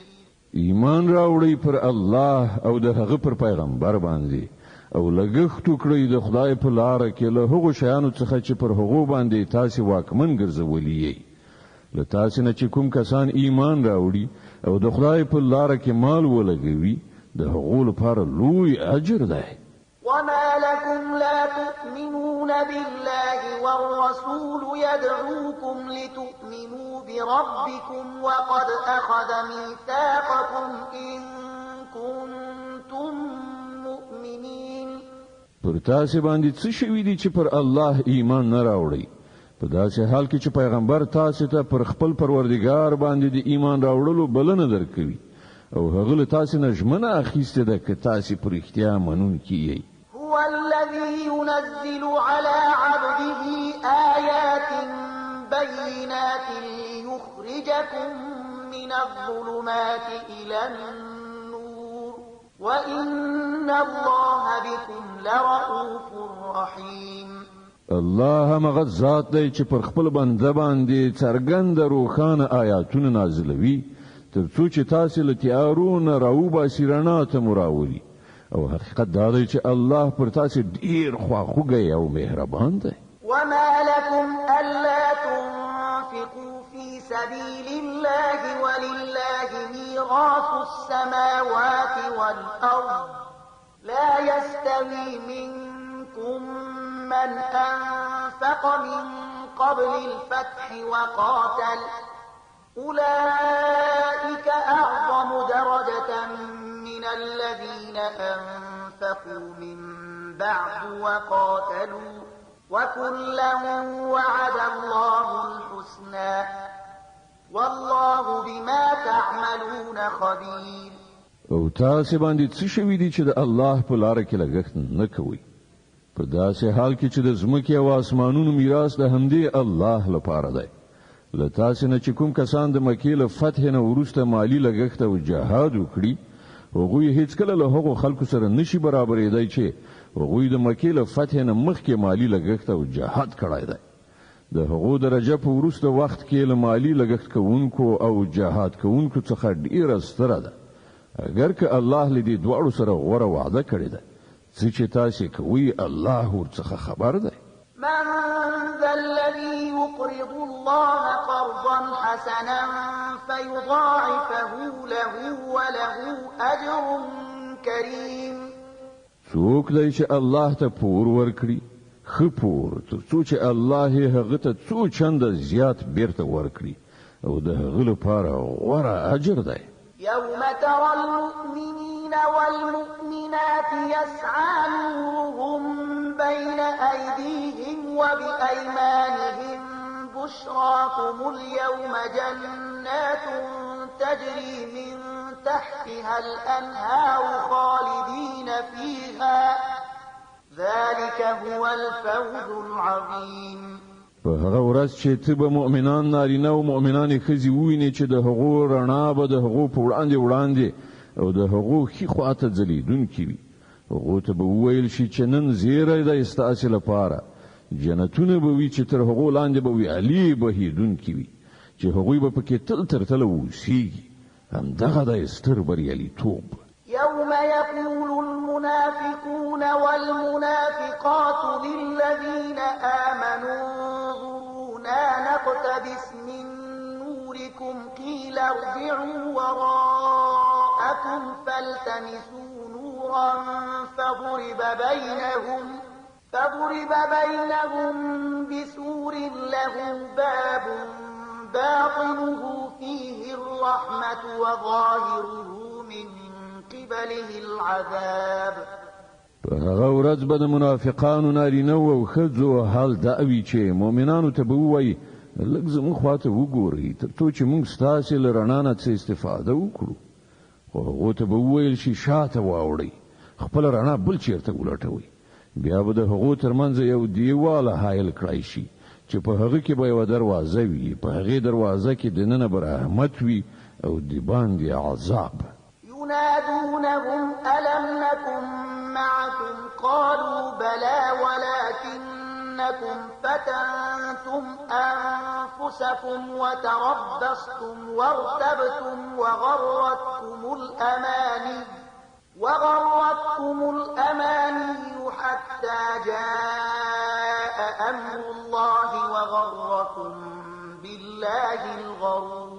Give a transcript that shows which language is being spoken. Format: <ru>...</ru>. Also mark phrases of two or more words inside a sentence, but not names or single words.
<ps>ایمان راوړی پر الله او د هغه پر پیغمبر باندې او لګښت وکړئ د خدای په لار کې له هغو شیانو څخه چې پر هغو باندې تاسو واکمن ګرځولي یې. له تاسو نه چې کوم کسان ایمان راوړي او د خدای په لار کې مال ولګوي د هغو لپاره لوی اجر دی.</ps> <ar>وما لكم لا تؤمنون بالله والرسول يدعوكم لتؤمنوا بربكم وقد أخذ ميثاقكم إن كنتم مؤمنين.</ar> <ps>پر تاسو باندې څه شوي دي چې پر الله ایمان نه راوړي؟ په داسې حال کې چې پیغمبر تاسو ته پر خپل پروردګار باندې د ایمان راوړلو بلنه درکوي او هغه له تاسو نه ژمنه اخیسته ده چې تاسو پر اختیار منونکي یې.</ps> <ar>هو الذي ينزل على عبده آيات بينات ليخرجكم من الظلمات إلى النور وإن الله بكم لرؤوف رحيم.</ar> <ps>الله هغه ذات دی چې پر خپل بنده باندې څرګند روښانه آیاتونه نازلوي ترڅو چې تاسو له تیارونو راوباسي رڼا ته مراولي او حقیقت دا دی چې الله پر تاسو ډیر خواخوږی او مهربان دی.</ps> <ar>وما لكم ألا تنفقوا في سبيل الله ولله ميراث السماوات والأرض لا يستوي منكم من أنفق من قبل الفتح وقاتل أولئك أعظم درجة من الذين أنفقوا من بعد وقاتلوا وكلا وعد الله الحسنى والله بما تعملون خبير.</ar> <ps>او تاسو باندې څه شوي دي چې د الله په لار کې لګښت نه کوي؟ په داسې حال کې چې د ځمکې او اسمانونو میراث د همدې الله لپاره دی. له تاسو نه چې کوم کسان د مکې له فتح نه وروسته مالی لګښت او جهاد وکړي هغوی هیڅ کله له هغو خلکو سره نشي برابرېدای چې هغوی د مکې له فتح نه مخکې مالی لګښت او جهاد کړی دی. د هغو درجه په وروسته وخت کې له مالی لګښت کوونکو او جهاد کوونکو څخه ډیره ستره ده، اگر که الله لدی دواړو سره غوره وعده کړی ده. چې تاسو کوي الله ورڅخه خبر ده.</ps> <ar>من ذا الذي يقرض الله قرضا حسنا فيضاعفه له وله أجر كريم.</ar> <ps>څوک دی چې الله ته پور ورکړي خپور ترڅو چې الله هغه ته څو چنده زیات بیرته ورکړي او د هغه لپاره غوره اجر دی.</ps> <ar>يوم ترى المؤمنين والمؤمنات يسعى نورهم بين أيديهم وبأيمانهم بشراكم اليوم جنات تجري من تحتها الأنهار خالدين فيها ذلك هو الفوز العظيم.</ar> <ps>په هغه ورځ چې ته به مؤمنان نارینه او مؤمنانې ښځې ووینې چې د هغو رڼا به د هغو په وړاندې او د هغو ښي خواته ځلېدونکې وي. هغو ته به وویل شي چې نن زیری دی ستاسې لپاره، جنتونه به وي چې تر هغو لاندې به ویالې بهېدونکې وي چې هغوی به پکې تل تر تله اوسېږي. همدغه دی ستر بریالیتوب.</ps> <ar>يوم يقول المنافقون والمنافقات للذين آمنوا انظرونا نقتبس من نوركم قيل ارجعوا وراءكم فالتمسوا نورا فضرب بينهم بسور له باب باطنه فيه الرحمة وظاهره من قبله العذاب.</ar> <ps>په هغه ورځ به د منافقانو نارینه او ښځو حال دا وي چې مؤمنانو ته به ووایي لږ زموږ خواته وګورئ تر څو چې موږ ستاسې له رڼا نه څه استفاده وکړو. خو هغو ته به وویل شي شاته واوړئ، خپله رڼا بل چېرته ولټوئ. بیا به د هغو ترمنځ یو دیواله حایل کړی شي چې په هغه کې به یوه دروازه وي، په هغې دروازه کې دننه به رحمت وي او د باندې عذاب.</ps> <ar>ينادونهم ألم نكن معكم قالوا بلى ولكنكم فتنتم أنفسكم وتربصتم وارتبتم وغرتكم الأماني حتى جاء أمر الله وغركم بالله الغرور.</ar>